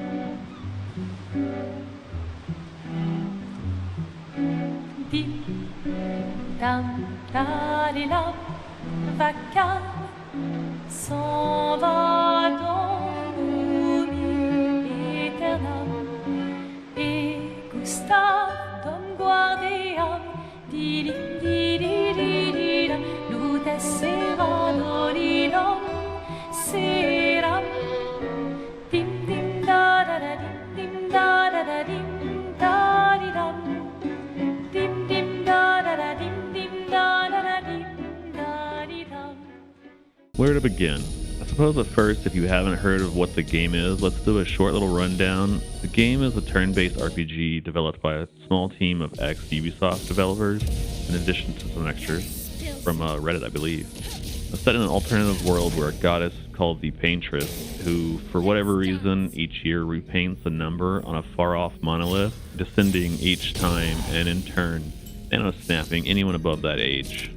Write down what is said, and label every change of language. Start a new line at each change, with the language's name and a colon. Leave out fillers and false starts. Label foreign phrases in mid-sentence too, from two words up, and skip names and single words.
French: Dim, dam, dalilam, vacarme, s'en va dans l'oubli éternel. Et Gustave, Dom Guardiam, dilim, dididididam, lutessera dolidam, seram. Dim, dim, da, da, da, dim, dim, da, da, da, dim, da, di, dam. Dim, dim, da, da, da, dim, dim, da, da, da, dim, da, di, dam.
English: Where to begin? I suppose at first, if you haven't heard of what the game is, let's do a short little rundown. The game is a turn-based RPG developed by a small team of ex-Ubisoft developers, in addition to some extras from Reddit, I believe. It's set in an alternative world where a goddess called the Paintress, who, for whatever reason, each year repaints a number on a far-off monolith, descending each time, and in turn, snapping anyone above that age.